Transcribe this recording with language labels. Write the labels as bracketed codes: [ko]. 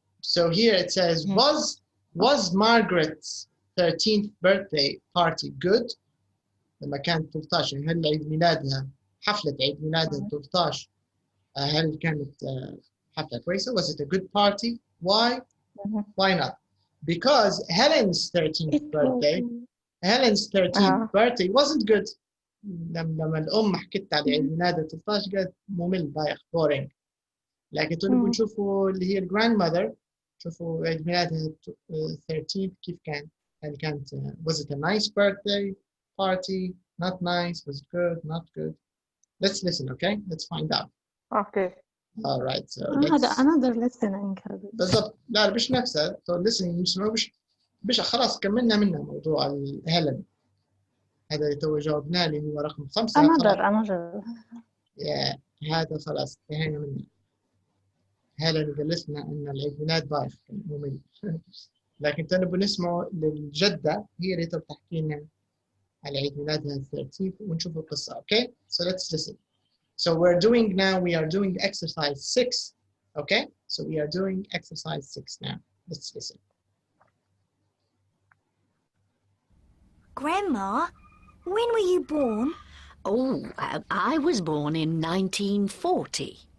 [en] So here it says, was Margaret's 13th birthday party good? [ar] لما كانت 13 هل عيد ميلادها حفلة عيد ميلادها 13 هل كانت حفلة كويسة? [en] Was it a good party? Why? Why not? Because Helen's 13th birthday wasn't good. [ar] لما الأم حكت على عيد ميلادها 13 قالت ممل بايخ boring. لكن تبغوا نشوفوا اللي هي grandmother شوفوا عيد ميلادها 13 كيف كان. هل كانت [en] was it a nice birthday party? Not nice. Was it good? Not good? Let's listen, okay? Let's find out. Okay. All right. So هذا another listening. [ar] بالضبط. لا مش نفسها. [en] So listening [ar] مش خلاص كملنا منها موضوع هيلن. هذا اللي تو جاوبناه اللي هو رقم 5. [en] another. Yeah. [ar] هذا خلاص انتهينا منه. هيلن قالت لنا ان العيد ميلاد بايخ ممل. لكن تنبوا نسمعوا للجدة هي اللي تحكي لنا على عيد ميلادها 13 ونشوف القصة. [en] Okay? So let's listen. So we are doing exercise 6. Okay? So we are doing exercise 6 now. Let's listen. Grandma, when were you born? Oh, I was born in 1940.